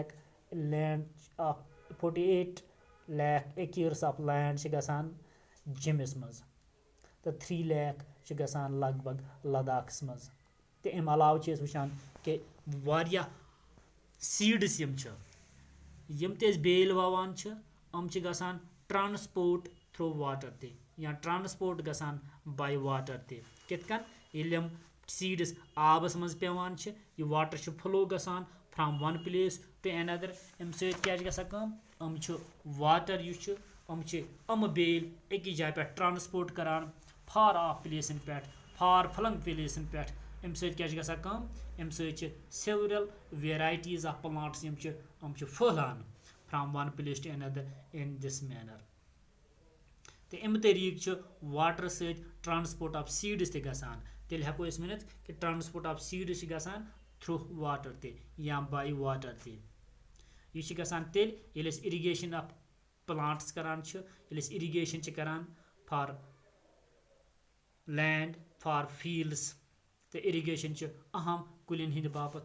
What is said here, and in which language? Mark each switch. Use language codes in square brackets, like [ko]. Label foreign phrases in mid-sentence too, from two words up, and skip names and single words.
[ks] لیک [en] acres of land [ks] چھِ گژھان جیٚمِس منٛز تہٕ 3 لیک چھِ گژھان لگ بگ لداخس منٛز تہٕ امہِ علاوٕ چھِ أسۍ وٕچھان کہِ واریاہ سیٖڈٕس یِم چھِ یِم تہِ أسۍ بیٲلۍ وَوان چھِ یِم چھِ گژھان [en] transport through water [ks] تہِ یا ٹرانسپوٹ گژھان [en] by water [ks] تہِ کِتھ کٔنۍ ییٚلہِ یِم سیٖڈٕس آبس منٛز پیٚوان چھِ یہِ واٹر چھُ فلو گژھان [en] from one place to another [ks] اَمہِ سۭتۍ کیاہ چھِ گژھان کٲم یِم چھِ واٹر یُس چھُ یِم چھِ بیٲلۍ أکِس جایہِ پٮ۪ٹھ ٹرانسپوٹ کران [en] far off places [ks] پٮ۪ٹھ [en] far flung places [ks] پٮ۪ٹھ امہِ سۭتۍ کیٛاہ چھِ گژھان کٲم امہِ سۭتۍ چھِ [en] several varieties of plants [ks] یِم چھِ پھٔہلان [en] from one place to another in this manner. [ks] تہٕ امہِ طریٖقہٕ چھُ واٹر سۭتۍ [en] transport of seeds [ks] تہِ گژھان. تیٚلہِ ہٮ۪کو أسۍ ؤنِتھ کہِ [en] transport of seeds [ks] چھِ گژھان [en] through water [ks] تہِ یا [en] by water [ks] تہِ. یہِ چھِ گژھان تیٚلہِ ییٚلہِ أسۍ [en] irrigation of plants [ks] کران چھِ ییٚلہِ أسۍ اِرِگیشن چھِ کران [en] for land for fields [ks] تہٕ اِرِگیشن چھِ اہم کُلٮ۪ن ہٕنٛدِ باپتھ.